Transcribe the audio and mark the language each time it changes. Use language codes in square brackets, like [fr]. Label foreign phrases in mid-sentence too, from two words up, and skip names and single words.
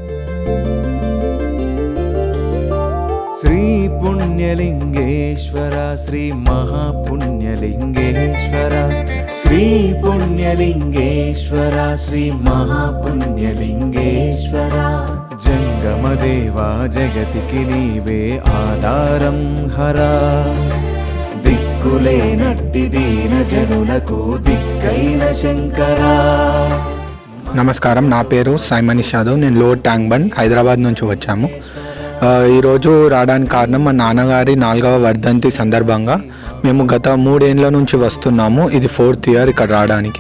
[te] శ్రీ పుణ్యలింగేశ్వర శ్రీ మహాపుణ్యలింగేశ్వర శ్రీ పుణ్యలింగేశ్వర శ్రీ మహాపుణ్యలింగేశ్వర జంగమదేవా జగతికి నీవే ఆధారం హరా దిక్కులేనట్టి దీన जनुలకు దిక్కైన శంకరా। నమస్కారం, నా పేరు సాయి మనీష్ యాదవ్. నేను లోడ్ ట్యాంక్ బండ్ హైదరాబాద్ నుంచి వచ్చాము. ఈరోజు రావడానికి కారణం మా నాన్నగారి 4వ వర్ధంతి సందర్భంగా మేము గత 3 ఏళ్ళ నుంచి వస్తున్నాము. ఇది 4th ఇయర్ ఇక్కడ రావడానికి.